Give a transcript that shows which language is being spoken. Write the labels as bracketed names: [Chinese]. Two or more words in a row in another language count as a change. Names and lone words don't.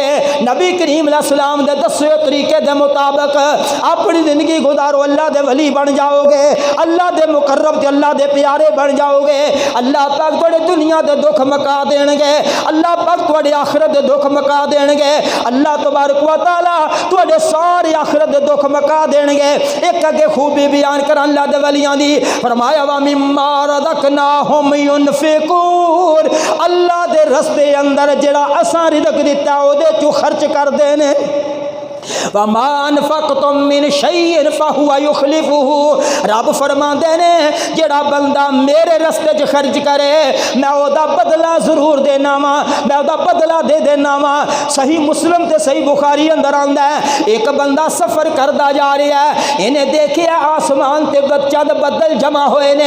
[Punjabi] نبی کریم سلام دے دسے طریقے دے مطابق اپنی زندگی گزارو، اللہ دے ولی بن جاؤگے. اللہ دے مقرب تے اللہ دے پیارے بن جاؤگے. اللہ پاک تہاڈے دنیا دے دکھ مکا دینگے، اللہ پاک تہاڈے آخرت دے دکھ مکا دینگے. [Arabic] اللہ تبارک و تعالیٰ [Punjabi] تہاڈے سارے آخرت دے دکھ مکا دینگے. اک اگے خوبی بیان کر اللہ دے ولیاں دی، فرمایا [Arabic] وَمِمَّا رَزَقْنَاهُمْ يُنْفِقُونَ, [Punjabi] اللہ دے رستے اندر جیہڑا اساں رزق دتا اوہدے چوں خرچ کردے نے. [Arabic] وَمَا أَنْفَقْتُمْ مِنْ شَيْءٍ فَهُوَ يُخْلِفُهُ, [Punjabi] رب فرماندے نے جیہڑا بندہ میرے رستے چ خرچ کرے میں اوہدا بدلہ ضرور دینا وا، میں اوہدا بدلہ دے دینا وا. صحیح مسلم تے صحیح بخاری اندر آندا اے، اک بندہ سفر کردا جا رہا اے، انہیں دیکھیا آسمان تے چند بدل جمع ہوئے نے.